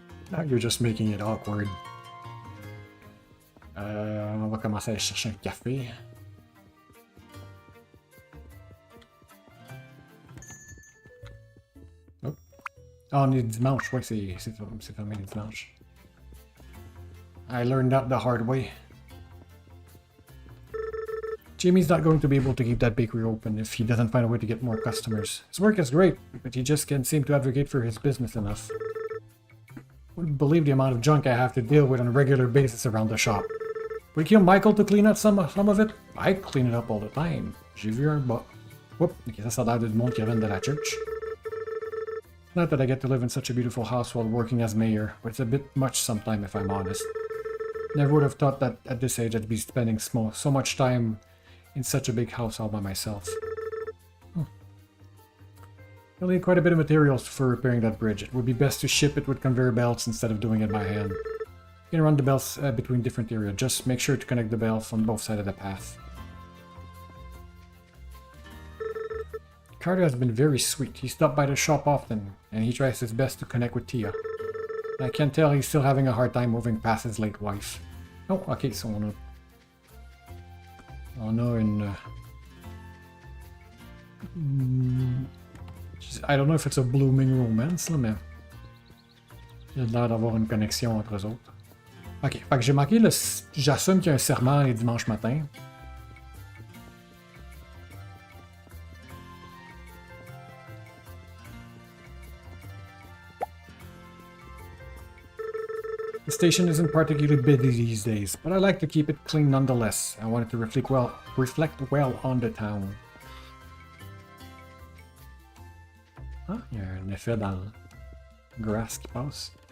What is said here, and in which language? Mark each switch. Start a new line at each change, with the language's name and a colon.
English: Now you're just making it awkward.
French: On va commencer à aller chercher un café. Oh. Ah, on est dimanche, ouais, c'est fermé les dimanches.
English: I learned that the hard way. Jamie's not going to be able to keep that bakery open if he doesn't find a way to get more customers. His work is great, but he just can't seem to advocate for his business enough. Wouldn't believe the amount of junk I have to deal with on a regular basis around the shop. Would kill Michael to clean up some of it? I clean it up all the time.
French: J'ai vu un bas. Whoop, ok, ça a l'air du monde qui reviennent de la church.
English: Not that I get to live in such a beautiful house while working as mayor, but it's a bit much sometime if I'm honest. Never would have thought that at this age I'd be spending so much time in such a big house all by myself. You'll need quite a bit of materials for repairing that bridge. It would be best to ship it with conveyor belts instead of doing it by hand. You can run the belts between different areas. Just make sure to connect the belts on both sides of the path. Carter has been very sweet. He stopped by the shop often, and he tries his best to connect with Tia. I can tell he's still having a hard time moving past his late wife.
French: Oh, ok, so on a une...
English: I don't know if it's a blooming romance,
French: là, mais... Il a l'air d'avoir une connexion entre eux autres. Ok, fait que j'ai manqué le... J'assume qu'il y a un serment les dimanches matins.
English: The station isn't particularly busy these days, but I like to keep it clean nonetheless. I want it to reflect well on the town.
French: Ah, il y a un effet dans le grass qui passe.